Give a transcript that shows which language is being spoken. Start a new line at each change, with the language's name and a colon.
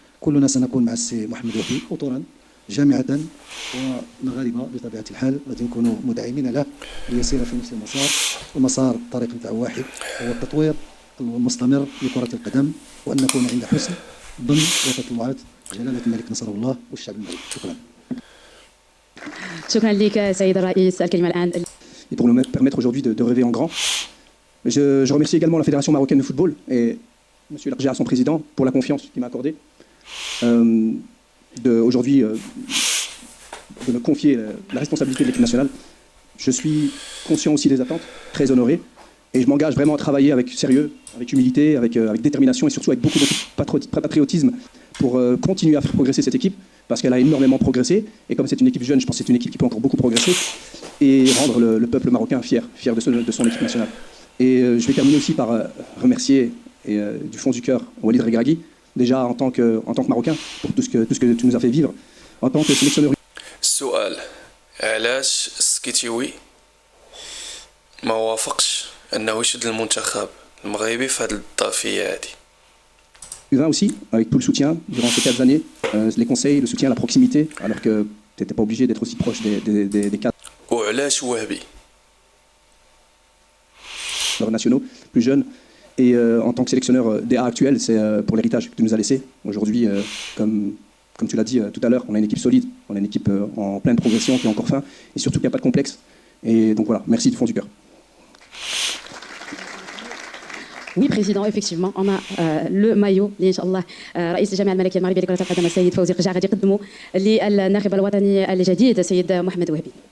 Arabic: كلنا سنكون مع السي محمد وهبي اطرا جامعه ومغاربه بطبيعه الحال، غادي نكونوا مدعمين له ليسير في نفس المسار. المسار الطريق نتاعو واحد، هو التطوير المستمر لكره القدم، وان نكون عند حسن ظن وتطلعات جلاله الملك نصر الله والشعب المغربي. شكرا. شكرا لك سيد الرئيس. الكلمة الآن.
French: Et pour nous permettre aujourd'hui de rêver en grand. Je remercie également la Fédération marocaine de football et M. Largea, son président, pour la confiance qu'il m'a accordée. Aujourd'hui, de me confier la responsabilité de l'équipe nationale. Je suis conscient aussi des attentes, très honoré. Et je m'engage vraiment à travailler avec sérieux, avec humilité, avec détermination et surtout avec beaucoup de patriotisme pour continuer à faire progresser cette équipe, parce qu'elle a énormément progressé. Et comme c'est une équipe jeune, je pense que c'est une équipe qui peut encore beaucoup progresser et rendre le peuple marocain fier de son équipe nationale. Et je vais terminer aussi par remercier du fond du cœur Walid Regragui, déjà en tant que Marocain, pour tout ce que tu nous as fait vivre. En tant que sélectionneur.
Arabic: السؤال: علاش السكيتيوي ما وافقش انه يشد المنتخب المغربي في هذه الظرفيه هذه؟
French: U20 aussi, avec tout le soutien durant ces 4 années, les conseils, le soutien, la proximité, alors que tu n'étais pas obligé d'être aussi proche des cadres
Arabic: وعلاش وهبي؟
French: nationaux, plus jeunes. Et en tant que sélectionneur des A actuels, c'est pour l'héritage que tu nous as laissé. Aujourd'hui, comme tu l'as dit tout à l'heure, on a une équipe solide, on a une équipe en pleine progression qui est encore fin, et surtout qu'il n'y a pas de complexe. Et donc voilà, merci du fond du cœur. Oui, président, effectivement, on a le maillot
Arabic: اللي ان شاء الله رئيس الجامعه الملكيه المغربيه لكره القدم السيد فوزي قجع غادي يقدمه للناخب الوطني الجديد السيد محمد وهبي.